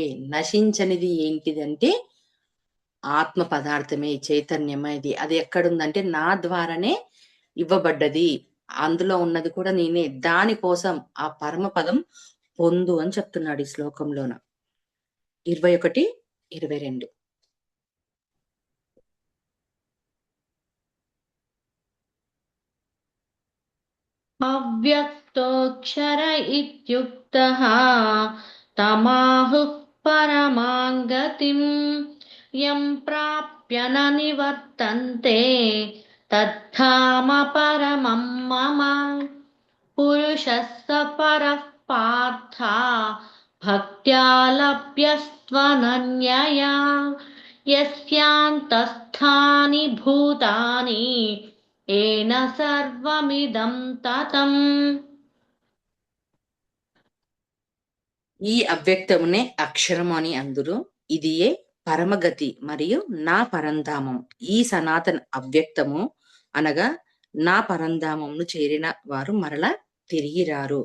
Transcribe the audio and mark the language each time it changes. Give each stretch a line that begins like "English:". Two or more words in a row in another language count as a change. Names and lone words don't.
Telugu: నశించనిది ఏంటిదంటే ఆత్మ పదార్థమే, చైతన్యమే ఇది. అది ఎక్కడుందంటే నా ద్వారానే ఇవ్వబడ్డది. అందులో ఉన్నది కూడా నేనే. దాని కోసం ఆ పరమ పదం పొందు అని చెప్తున్నాడు ఈ శ్లోకంలోన. 21, 22.
Sanskrit: अव्यक्तोऽक्षर इत्युक्तः तमाहुः परमां गतिम् यं प्राप्य न निवर्तन्ते तद्धाम परमं मम पुरुषः स परः पार्थ भक्त्या लभ्यस्त्वनन्यया यस्यान्तस्थानि भूतानि येन सर्वमिदं ततम्.
Telugu: ఈ అవ్యక్తమునే అక్షరము అని అందురు. ఇదియే పరమగతి మరియు నా పరంధామం. ఈ సనాతన అవ్యక్తము అనగా నా పరంధామంను చేరిన వారు మరలా తిరిగి రారు.